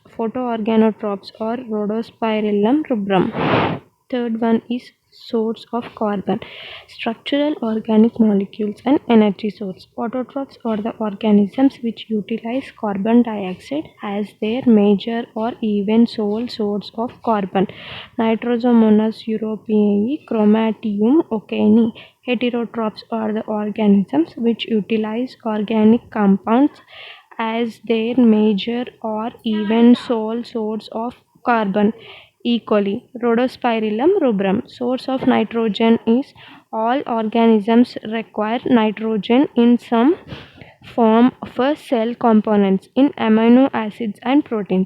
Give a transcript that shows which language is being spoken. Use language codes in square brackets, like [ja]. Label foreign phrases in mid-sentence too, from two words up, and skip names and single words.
[en] Photoorganotrophs or Rhodospirillum rubrum. Third one is source of carbon: structural organic molecules and energy source. Autotrophs are the organisms which utilize carbon dioxide as their major or even sole source of carbon. Nitrosomonas europaea, Chromatium ocani. Heterotrophs are the organisms which utilize organic compounds as their major or even sole source of carbon. E. coli. Rhodospirillum rubrum. Source of nitrogen is all organisms require nitrogen in some form for cell components in amino acids and proteins.